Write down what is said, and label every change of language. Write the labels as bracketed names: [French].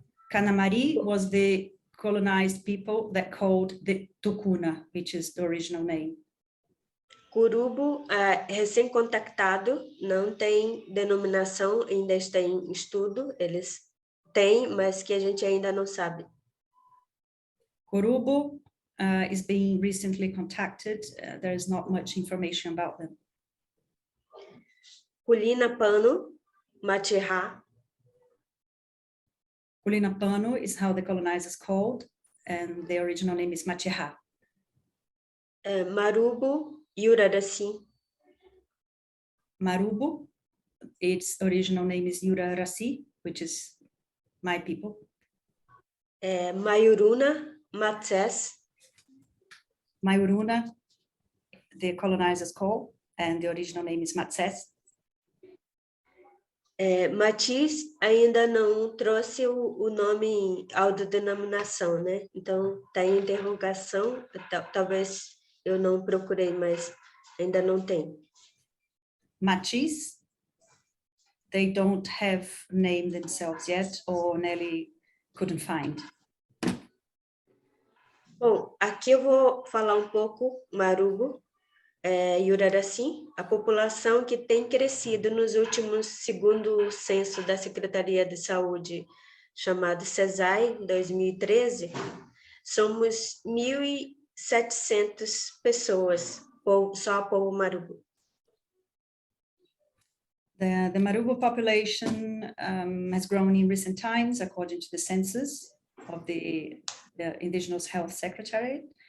[English] Canamari was the colonized people that called the Tucuna, which is the original name. [Portuguese] Curubo, recém-contactado, não tem denominação, ainda está em estudo, eles têm, mas que a gente ainda não sabe. Curubo [English] is being recently contacted. There is not much information about them. [Portuguese] Culina Pano, Matihá, [English] Culina Pano is how the colonizers called, and the original name is Matihá. [Portuguese] Marubo, Yuraraci, [English] Marubo, its original name is Yuraraci, which is my people. [Portuguese] Maiuruna, Matsés, [English] Maiuruna, the colonizers call, and the original name is Matsés. [Portuguese] Matiz ainda não trouxe o nome autodenominação, né? Então, está em interrogação, talvez eu não procurei, mas ainda não tem. [English] Matiz, they don't have named themselves yet, or Nelly couldn't find. [Portuguese] Bom, aqui eu vou falar um pouco Marubo, Yuraraci, a população que tem crescido nos últimos, segundo o censo da Secretaria de Saúde, chamado CESAI, 2013, somos 1.700 pessoas, só o povo Marubo. [English] The Marubo population has grown in recent times, according to the census of the Indigenous Health Secretariat.